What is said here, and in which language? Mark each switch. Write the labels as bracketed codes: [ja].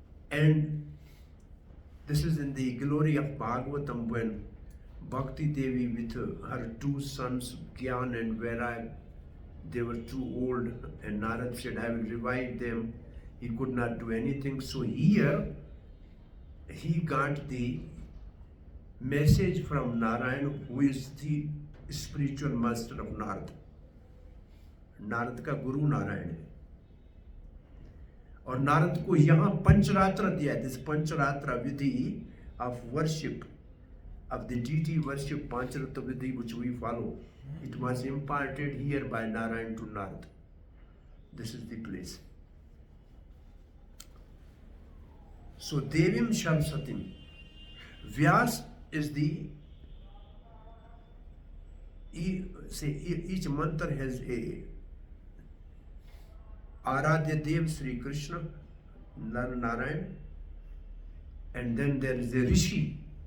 [en] And this is in the glory of Bhagavatam when Bhakti Devi with her 2 sons, Gyan and Vairag, they were too old and Narad said, I will revive them. He could not do anything. So here, he got the message from Narayan, who is the spiritual master of Narad. [hi] Narad का गुरु नारायण है और नारद को यहाँ पंचरात्र दिया. [en] This Pancharatra विधि of worship, of the deity worship, Pancharatra Vidhi, which we follow, it was imparted here by Narayan to Narad. This is the place. So Devim Shamsatim. Vyas is the, each mantra has a Aradhya Dev Sri Krishna, Narayan, and then there is a Rishi.